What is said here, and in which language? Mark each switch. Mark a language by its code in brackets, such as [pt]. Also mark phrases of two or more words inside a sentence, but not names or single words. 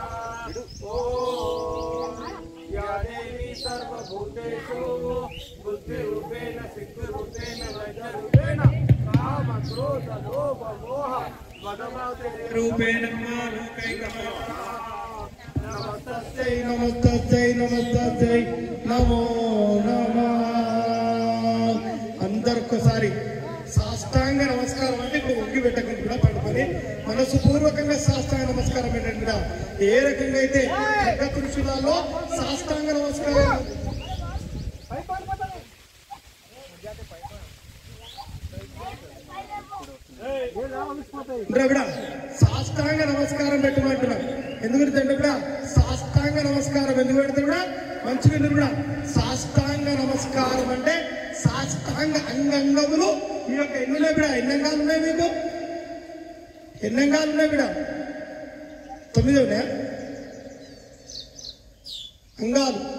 [sa] ओम या देवी सर्वभूतेषु बुद्धिरूपेण सिद्धिरूपेण वैद्यरूपेण काम क्रोध लोभ मोह मदमादिरूपेण नमस्तस्यै नमस्तस्यै नमस्तस्यै नमो नमः [te] అందరికొకసారి సాష్టాంగ నమస్కారం అంటే ఇప్పుడు ఒగ్గి పెట్టకుండా కూడా పడుకొని మనసుపూర్వకంగా సాష్టాంగ నమస్కారం పెట్టండి కూడా ఏ రకంగా అయితే పురుషులలో సాష్టాంగ నమస్కారం సాష్టాంగ నమస్కారం పెట్టమంటున్నా ఎందుకంటే కూడా సాష్టాంగ నమస్కారం ఎందుకు పెడితే కూడా మంచిగా కూడా సాష్టాంగ నమస్కారం అంటే సాష్టాంగ అంగంగములు ఈ యొక్క ఎన్నున్నాయి బిడ ఎన్నంగాలు ఉన్నాయి మీకు ఎన్నంగాలు ఉన్నాయి బిడ 9 ఉన్నాయా అంగాలు